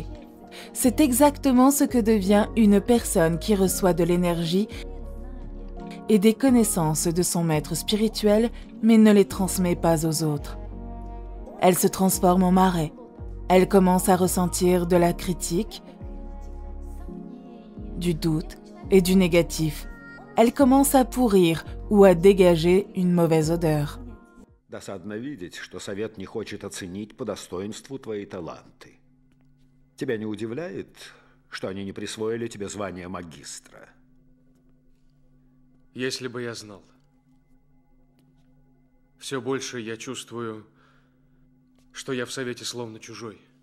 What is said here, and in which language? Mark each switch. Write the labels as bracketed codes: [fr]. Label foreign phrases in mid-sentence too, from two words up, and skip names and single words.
[fr] C'est exactement ce que devient une personne qui reçoit de l'énergie et des connaissances de son maître spirituel, mais ne les transmet pas aux autres. Elle se transforme en marais. Elle commence à ressentir de la critique, du doute et du négatif. Elle commence à pourrir ou à dégager une mauvaise odeur. [ru] Досадно видеть, что совет не хочет оценить по достоинству твои таланты. Тебя не удивляет, что они не присвоили тебе звание магистра? Если бы я знал. Все больше я чувствую, что я в совете словно чужой.